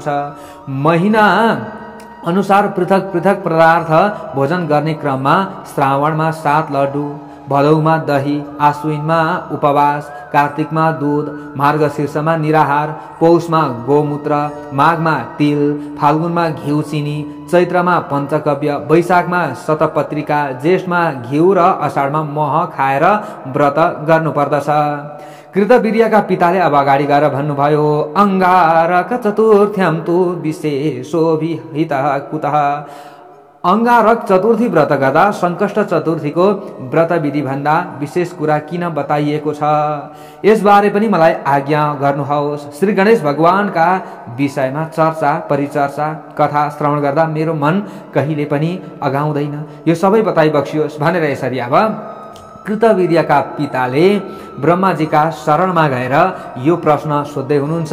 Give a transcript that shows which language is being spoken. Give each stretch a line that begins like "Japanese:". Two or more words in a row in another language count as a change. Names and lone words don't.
Nepali: महिना अनुसार पृथक पृथक पदार्थ भोजन गर्ने क्रममा श्रावणमा 7 लड्डु, भदौमा दही, आश्विनमा उपवास, कार्तिकमा दूध, मार्गशीर्षमा निराहार, पौषमा गोमूत्र, माघमा तिल, फाल्गुनमा घिउ चिनी, चैत्रमा पञ्चकव्य, वैशाखमा शतपत्रिका, ज्येष्ठमा घिउ र अषाढमा मह खाएर व्रत गर्नुपर्दछ। कृतवीर्यका पिताले अब अगाडि गएर भन्नुभयो,
Sanskrit: अंगारक चतुर्थ्यां तु विशेषोभिहितः कुतः।
Nepali: अंगारक चतुर्थी व्रत गर्दा संकष्ट चतुर्थीको व्रत विधि भन्दा विशेष कुरा किन बताइएको छ, यसबारे पनि मलाई आज्ञा गर्नुहोस्। श्री गणेश भगवानका विषयमा चर्चा, परिचर्चा, कथा श्रवण गर्दा मेरो मन कहिले पनि अगाउँदैन। यो सबै बताइ बक्सियोस् भनेर यसरी अब कृतवीर्यका पिताले ब्रह्माजीका शरणमा गएर यो प्रश्न सोध्दै हुनुहुन्छ।